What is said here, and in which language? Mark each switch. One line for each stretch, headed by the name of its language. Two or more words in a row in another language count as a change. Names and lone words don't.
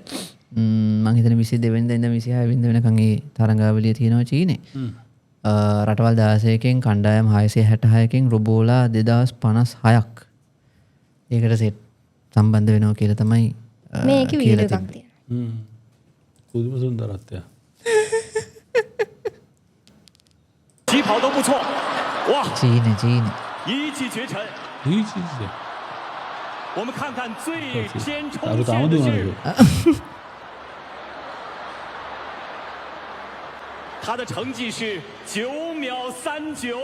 Sinhala: මං හිතන 22 වෙනිදා ඉඳන් 26 වෙනිදා වෙනකන් ඒ තරඟාවලිය තියෙනවා චීනේ. රටවල් 16කින් කණ්ඩායම් 666කින් රොබෝලා 2056ක් ඒකට සෙට් සම්බන්ධ වෙනවා කියලා තමයි මේකේ වීඩියෝ එකක් තියෙනවා. පුදුම සුන්දරත්වය.
Chinese: 起跑都不错，哇！
Sinhala: චීනේ
Chinese: 一骑绝尘。我们看看最先冲线的是，他的成绩是9秒39。